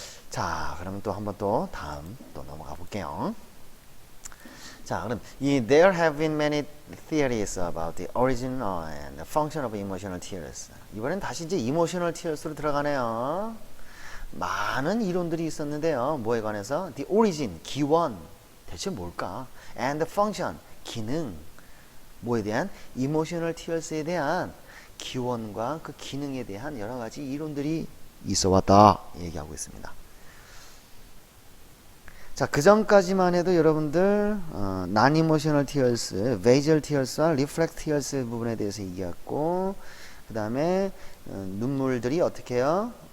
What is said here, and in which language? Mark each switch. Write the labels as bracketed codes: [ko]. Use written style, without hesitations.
[ko] 자, 그러면 또 한번 또 다음 또 넘어가 볼게요. 자, 그럼 [en] there have been many theories about the origin and the function of emotional tears. [ko] 이번엔 다시 이제 emotional tears로 들어가네요. 많은 이론들이 있었는데요. 뭐에 관해서? [en] The origin, [ko] 기원, 대체 뭘까? [en] And the function, 기능. [ko] 뭐에 대한? emotional tears에 대한 기원과 그 기능에 대한 여러 가지 이론들이 있어 왔다 얘기하고 있습니다. 자, 그 전까지만 해도 여러분들 non-emotional tears, visual tears와 reflex tears 부분에 대해서 얘기했고, 그 다음에 눈물들이 어떻게 해요?